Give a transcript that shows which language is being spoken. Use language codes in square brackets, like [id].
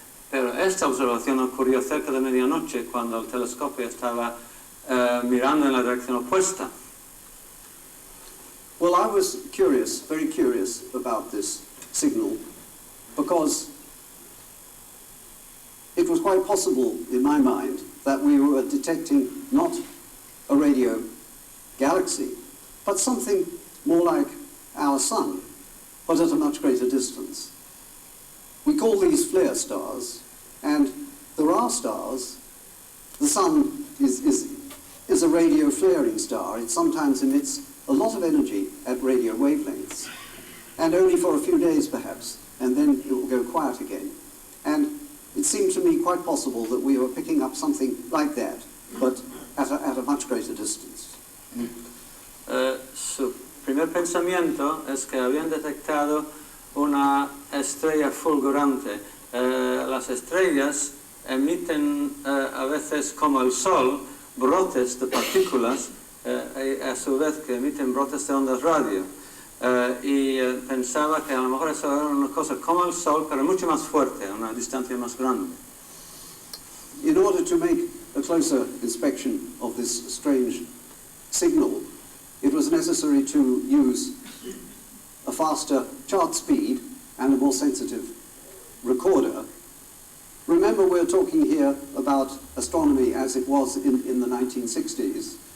[es] Pero esta observación ocurrió cerca de medianoche, cuando el telescopio estaba mirando en la dirección opuesta. [en] Well, I was curious, very curious about this signal, because it was quite possible in my mind that we were detecting not a radio galaxy, but something more like our sun, but at a much greater distance. We call these flare stars, and there are stars. The sun is a radio flaring star. It sometimes emits a lot of energy at radio wavelengths, and only for a few days perhaps, and then it will go quiet again. And it seemed to me quite possible that we were picking up something like that, but at at a much greater distance. [es] Su primer pensamiento es que habían detectado una estrella fulgurante. Las estrellas emiten a veces, como el Sol, brotes de partículas, a su vez que emiten brotes de ondas radio. Y pensaba que a lo mejor eso era una cosa como el Sol, pero mucho más fuerte, a una distancia más grande. [en] In order to make a closer inspection of this strange signal, it was necessary to use a faster chart speed and a more sensitive recorder. Remember, we're talking here about astronomy as it was in the 1960s.